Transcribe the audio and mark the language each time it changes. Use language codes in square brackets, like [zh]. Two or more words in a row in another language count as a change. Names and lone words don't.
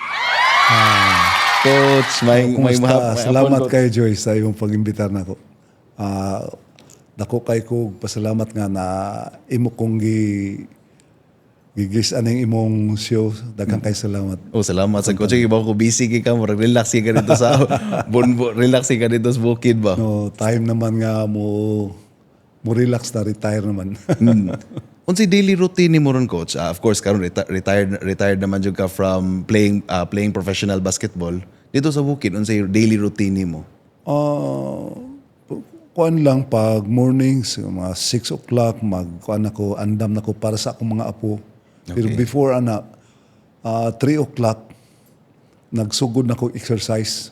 [ceb] Coach, may salamat kay Joy sa iyong pag-imbitar nako. Dako kay ko pasalamat nga na imo kong gigis aning imong show. Daghang kay salamat. Salamat sa coach. Iba ko busy ka mo, relax ka dito sa relax ka dito sa bukid ba? No, time naman nga mo relax na retire naman. Unsay daily routine mo ron, coach? Of course karon retired naman jud ka [en] from playing professional basketball. [ceb] Dito sa bukid unsay daily routine mo? Kuan lang pag mornings mga 6 o'clock magkuan ako, andam nako para sa akong mga apo. Okay. Pero [en] before 3 o'clock [ceb] nagsugod nako exercise.